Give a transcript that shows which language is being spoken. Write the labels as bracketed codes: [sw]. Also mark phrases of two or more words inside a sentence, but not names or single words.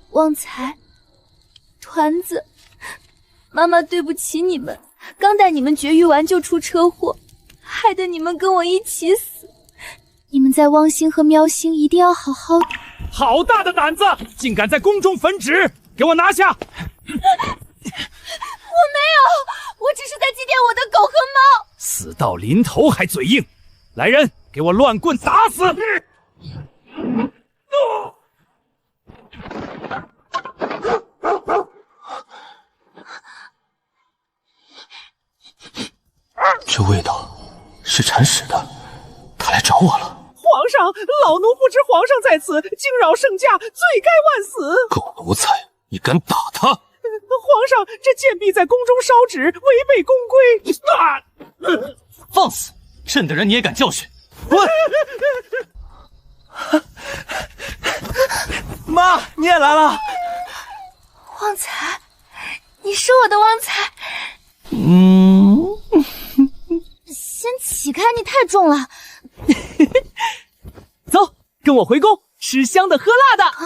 [zh] 旺财、团子，媽媽對不起你們，剛帶你們絕育完就出車禍，害得你們跟我一起死。你們在汪星和喵星一定要好好。好大的膽子，竟敢在宮中焚紙！給我拿下！我沒有，我只是在祭奠我的狗和貓。死到臨頭還嘴硬，來人，給我亂棍打死！这味道是铲屎的，他来找我了。皇上，老奴不知皇上在此，惊擾聖駕，罪該萬死。狗奴才，你敢打他？皇上，這賤婢在宮中燒紙，違背宮規。放肆！朕的人你也敢教訓？滾！媽，你也來了。旺財，你是我的旺財。先起開，你太重了。走，跟我回宮，吃香的喝辣的。